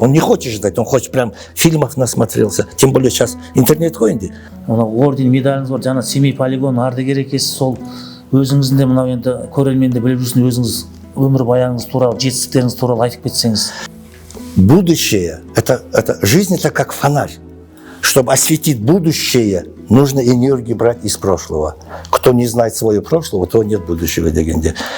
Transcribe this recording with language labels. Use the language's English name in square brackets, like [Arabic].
[Russian] Он не хочет ждать, он хочет прям фильмов насмотрелся. Тем более сейчас интернет [Kazakh] қой енді. Орден медаліңіз бар, жаңа Семей полигон ардагері екенсіз, сол өзіңіздің де мынау енді көрерменді біліп жүрсін, өзіңіз өмір баяныңыз туралы, жетістіктеріңіз туралы айтып кетсеңіз. [Russian] Будущее, жизнь это как фонарь. Чтобы осветить будущее, нужно энергию брать из прошлого. Кто не знает свое прошлое, то нет будущего дегенде.